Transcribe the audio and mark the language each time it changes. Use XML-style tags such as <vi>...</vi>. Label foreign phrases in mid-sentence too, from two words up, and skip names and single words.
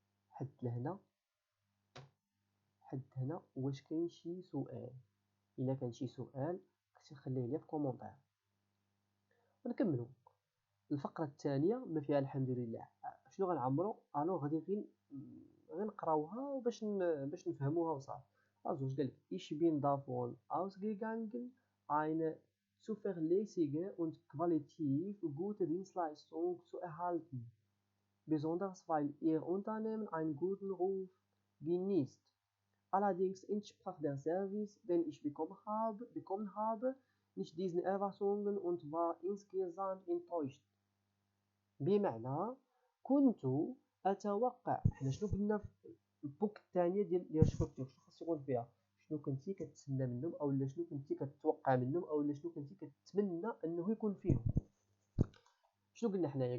<ar>حد لهنا واش كاين شي سؤال؟ الا كان شي سؤال خليه لي في كومونتير ونكملوا. الفقره الثانيه ما فيها الحمد لله شنو غنعمروا. الو غادي غير نقراوها باش نفهموها وصافي. واش قال لك</ar> <de>ich bin davon ausgegangen eine zuverlässige und qualitativ gute Dienstleistung zu erhalten, besonders weil ihr Unternehmen einen guten Ruf genießt. Allerdings entsprach der Service, den ich bekommen habe, nicht diesen Erwartungen und war insgesamt enttäuscht.</de> <ar>بمعنى كنت اتوقع، حنا شنو قلنا في البوك الثانيه ديال شكوكتو، شنو خاص يكون فيها؟ شنو كنتي كتسنى منهم، اولا شنو كنتي كتوقع منهم، اولا شنو كنتي كتمنى انه يكون فيهم. شنو قلنا حنايا؟</ar>